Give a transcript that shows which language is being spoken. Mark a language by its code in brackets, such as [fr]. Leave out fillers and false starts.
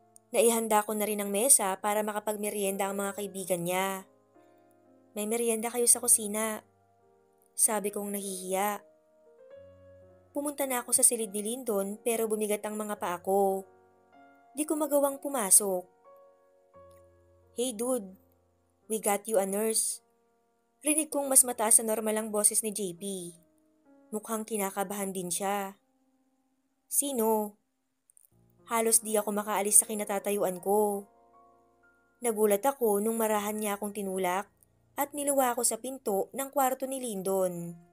[tl] Naihanda ko na rin ang mesa para makapagmeryenda ang mga kaibigan niya. May meryenda kayo sa kusina, sabi kong nahihiya. Pumunta na ako sa silid ni Lyndon pero bumigat ang mga paa ko. Di ko magawang pumasok. [en] Hey dude, we got you a nurse. [tl] Rinig kong mas mataas sa normal ang boses ni JP. Mukhang kinakabahan din siya. Sino? Halos di ako makaalis sa kinatatayuan ko. Nagulat ako nung marahan niya akong tinulak at niluwa ako sa pinto ng kwarto ni Lyndon.